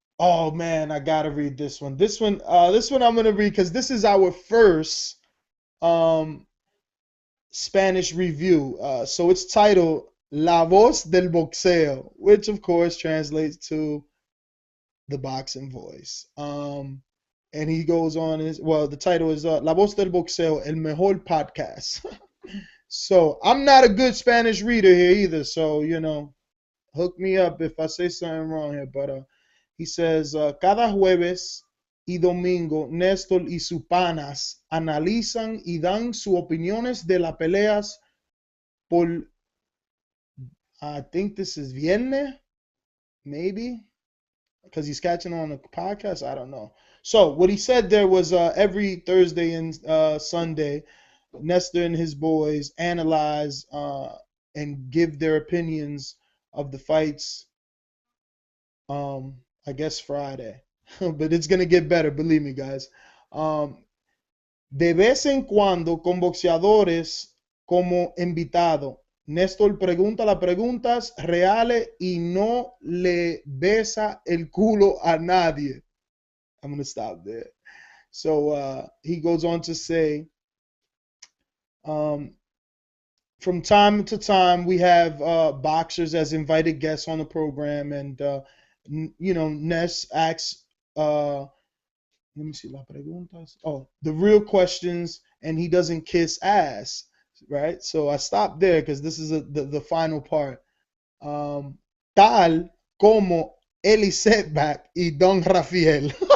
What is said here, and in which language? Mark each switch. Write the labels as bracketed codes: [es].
[en] Oh man, I gotta read this one. This one I'm gonna read because this is our first um, Spanish review. So it's titled La Voz del Boxeo, which of course translates to the boxing voice. And he goes on the title is La Voz del Boxeo, [es] el mejor podcast. [en] So I'm not a good Spanish reader here either. So you know, hook me up if I say something wrong here. But he says, [es] cada jueves y domingo, Néstor y sus panas analizan y dan sus opiniones de las peleas por, [en] I think this is viernes, maybe, because he's catching on the podcast. I don't know. So what he said there was every Thursday and Sunday, Nestor and his boys analyze and give their opinions of the fights. I guess Friday, but it's gonna get better, believe me, guys. [es] De vez en cuando con boxeadores como invitado. Néstor pregunta las preguntas reales y no le besa el culo a nadie. [en] I'm gonna stop there. So he goes on to say, from time to time we have boxers as invited guests on the program, and you know, Ness asks let me see, [es] las preguntas. [en] Oh, the real questions, and he doesn't kiss ass, right? So I stopped there because this is the final part. [es] Tal como Eli Setback y Don Rafael.